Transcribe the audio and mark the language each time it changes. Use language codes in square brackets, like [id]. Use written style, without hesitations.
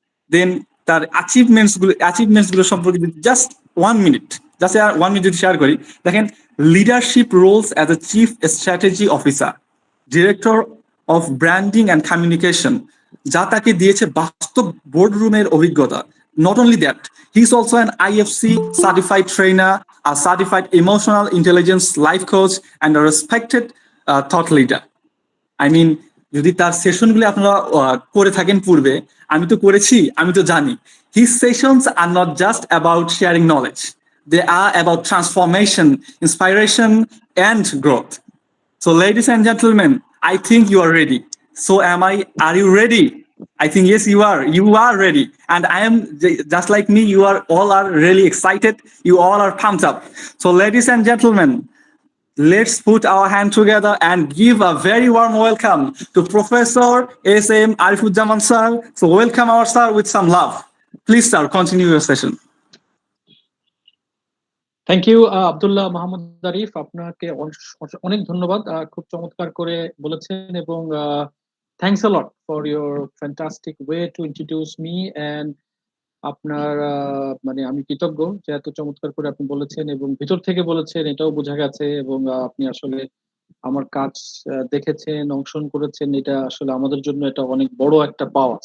[bn] দেন তার অ্যাচিভমেন্টস গুলো সম্পর্কে জাস্ট 1 মিনিট যদি শেয়ার করি, দেখেন, [en] leadership roles as a chief strategy officer, director of branding and communication, [bn] যা তাকে দিয়েছে বাস্তব বোর্ডরুমের অভিজ্ঞতা। [en] Not only that, he is also an IFC certified trainer, a certified emotional intelligence life coach, and a respected thought leader. I mean, [bn] যদি তার সেশনগুলো আপনারা করে থাকেন পূর্বে, আমি তো করেছি, আমি তো জানি, [en] his sessions are not just about sharing knowledge. They are about transformation, inspiration, and growth. So, ladies and gentlemen, I think you are ready. So am I. Are you ready? I think yes, you are. You are ready. And I am just like me, you are all are really excited. You all are pumped up. So, ladies and gentlemen, let's put our hand together and give a very warm welcome to Professor S.M. Arifuzjaman sir. So welcome our sir with some love. Please, sir, continue your session. Thank you [bn] Abdullah Mahmud Arif, আপনাকে অনেক ধন্যবাদ, খুব চমৎকার করে বলেছেন এবং [en] thanks a lot for your fantastic way to introduce me [bn] and আপনার মানে আমি কৃতজ্ঞ যে এত চমৎকার করে আপনি বলেছেন এবং ভিতর থেকে বলেছেন, এটাও বোঝা গেছে এবং আপনি আসলে আমার কাজ দেখেছেন, অংশগ্রহণ করেছেন, এটা আসলে আমাদের জন্য এটা অনেক বড় একটা পাওয়া।